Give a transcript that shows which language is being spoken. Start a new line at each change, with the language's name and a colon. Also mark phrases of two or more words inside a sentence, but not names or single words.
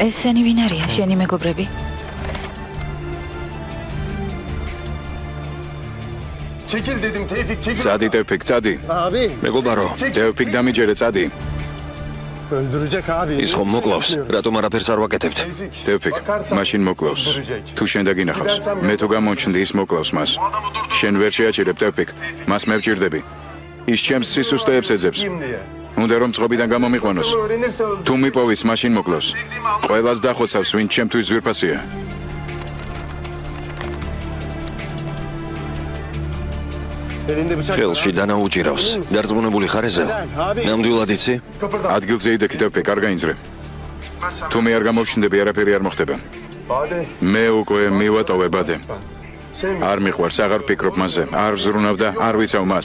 Georgian: ესენი ვინ არიან? შენი მეგობრები?
Turkish: Çekil dedim Tevfik çekil.
Georgian: წადი Tevfik, წადი.
Turkish: Abi.
Georgian: მეგობარო, Tevfik დამიჯერე, წადი.
Turkish: Öldürecek abi.
Georgian: ის ხომ მოკლავს? რატომ არაფერს არ ვაკეთებთ? Tevfik, მაშინ მოკლავს. თუ შენ დაგინახავს, მე თუ გამოჩნდი ის მოკლავს მას. შენ ვერ შეაჩერებ Tevfik, მას მე ვჭირდები. ის ჩემს სისუსტეებს ეძებს.
Turkish: Kim diye.
Georgian: უნდა რომ წყობიდან გამომიყვანოს.
Turkish: Öğrenirse öldür.
Georgian: თუ მიპოვის, მაშინ მოკლავს. ყველას დახოცავს, ვინ ჩემთვის ძვირფასია.
Turkish: Elinde bıçak.
Georgian: ხელში დანაუჭირავს. დარწმუნებული ხარ ეზელ? ნამდვილად იცი? ადგილზე იდექი Tevfik, არ გაინძრე. თუ მე არ გამოვშინდები, არაფერი არ მოხდება. Bade. მე უკვე მივატოვე ბადე. Sen არ მიყვარს, აღარ ვფიქრობ მასზე, არ ვზრუნავ და არ ვიცავ მას.